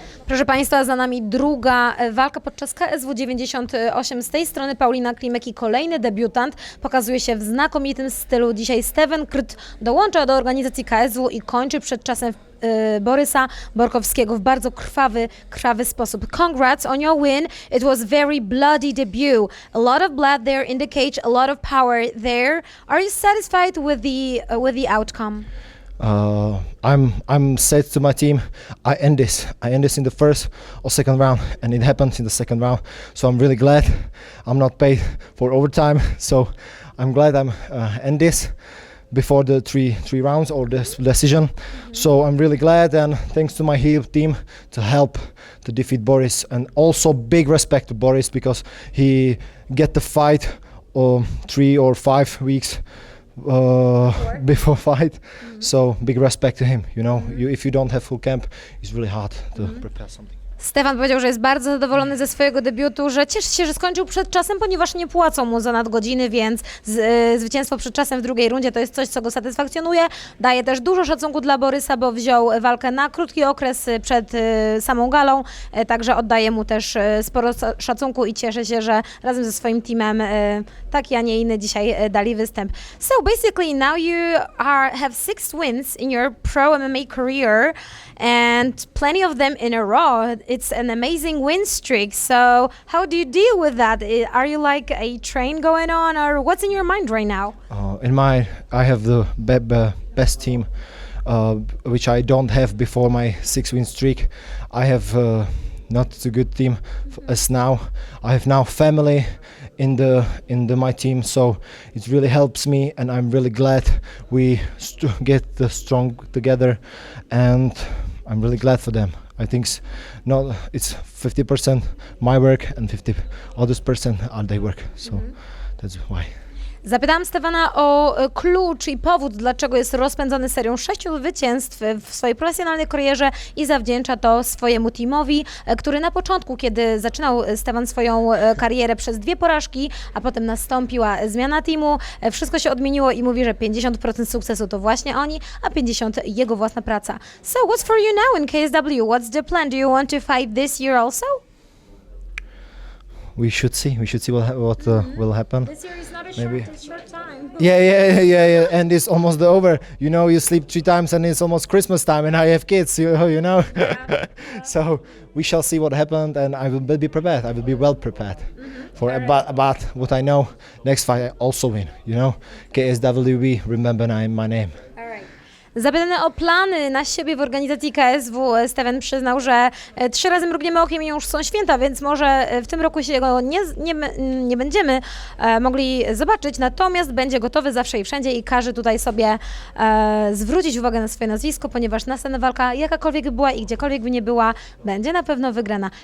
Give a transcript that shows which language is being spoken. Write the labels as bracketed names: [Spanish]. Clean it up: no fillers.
[Polish] Proszę Państwa, za nami druga walka podczas KSW 98. Z tej strony Paulina Klimek i kolejny debiutant. Pokazuje się w znakomitym stylu. Dzisiaj Steven Krt dołącza do organizacji KSW i kończy przed czasem Borysa Borkowskiego w bardzo krwawy sposób. [English] Congrats on your win. It was very bloody debut. A lot of blood there in the cage, a lot of power there. Are you satisfied with the outcome? I'm said to my team, I end this in the first or second round, and it happens in the second round. So I'm really glad I'm not paid for overtime. So I'm glad I'm end this before the three rounds or the decision. So I'm really glad, and thanks to my heel team to help to defeat Boris, and also big respect to Boris because he get the fight 3 or 5 weeks before fight. So big respect to him, you know. If you don't have full camp, it's really hard to prepare something. [Polish] Stefan powiedział, że jest bardzo zadowolony ze swojego debiutu, że cieszy się, że skończył przed czasem, ponieważ nie płacą mu za nadgodziny, więc zwycięstwo przed czasem w drugiej rundzie to jest coś, co go satysfakcjonuje. Daje też dużo szacunku dla Borysa, bo wziął walkę na krótki okres przed samą galą, także oddaje mu też sporo szacunku i cieszę się, że razem ze swoim teamem taki, a nie inny dzisiaj dali występ. [English] So basically now you have 6 wins in your pro MMA career and plenty of them in a row. It's an amazing win streak. So how do you deal with that? Are you like a train going on, or what's in your mind right now? I have the best team, which I don't have before my 6-win streak. I have not a good team as now. I have now family in my team, so it really helps me, and I'm really glad we get strong together, and I'm really glad for them. I think it's 50% my work and 50% are their work. So That's why. [Polish] Zapytałam Stefana o klucz i powód, dlaczego jest rozpędzony serią 6 zwycięstw w swojej profesjonalnej karierze i zawdzięcza to swojemu teamowi, który na początku, kiedy zaczynał Stefan swoją karierę przez 2 porażki, a potem nastąpiła zmiana teamu, wszystko się odmieniło i mówi, że 50% sukcesu to właśnie oni, a 50% jego własna praca. [English] So what's for you now in KSW? What's the plan? Do you want to fight this year also? We should see what will happen. This year is not a Maybe. short time. Yeah. And it's almost over. You know, you sleep 3 times and it's almost Christmas time, and I have kids. You know. So we shall see what happened, and I will be prepared. I will be well prepared for about what I know. Next fight I also win. You know, KSWB. Remember my name. [Polish] Zapytany o plany na siebie w organizacji KSW, Steven przyznał, że 3 razy mrugniemy okiem i już są święta, więc może w tym roku się go nie będziemy mogli zobaczyć, natomiast będzie gotowy zawsze i wszędzie i każe tutaj sobie zwrócić uwagę na swoje nazwisko, ponieważ następna walka, jakakolwiek by była i gdziekolwiek by nie była, będzie na pewno wygrana.